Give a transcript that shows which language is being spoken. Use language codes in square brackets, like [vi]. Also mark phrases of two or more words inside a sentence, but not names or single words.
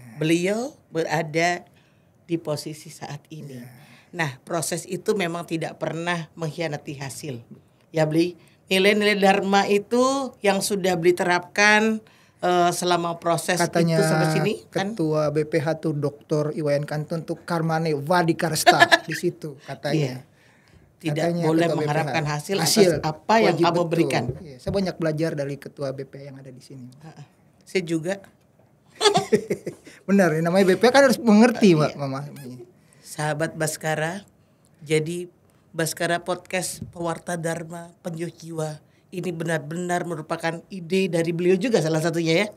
[id] Beliau berada di posisi saat ini. Iya. Nah, proses itu memang tidak pernah mengkhianati hasil. Ya, Bli. Nilai-nilai Dharma itu yang sudah Bli terapkan selama proses Katanya itu sampai sini kan? ketua BPH tuh Dr. Iwayan Kantun tuh [sa] karmane wadikarsta [id] di situ katanya. Iya. Tidak Katanya boleh ketua mengharapkan BPH. hasil atas apa yang wajib kamu betul. berikan. Iya, saya banyak belajar dari ketua BPH yang ada di sini. Saya juga. Benar, namanya BPH kan harus mengerti, Mbak, Iya. memahami. Sahabat Baskara, jadi Baskara Podcast Pewarta Dharma Penyuh Jiwa ini benar-benar merupakan ide dari beliau juga salah satunya ya.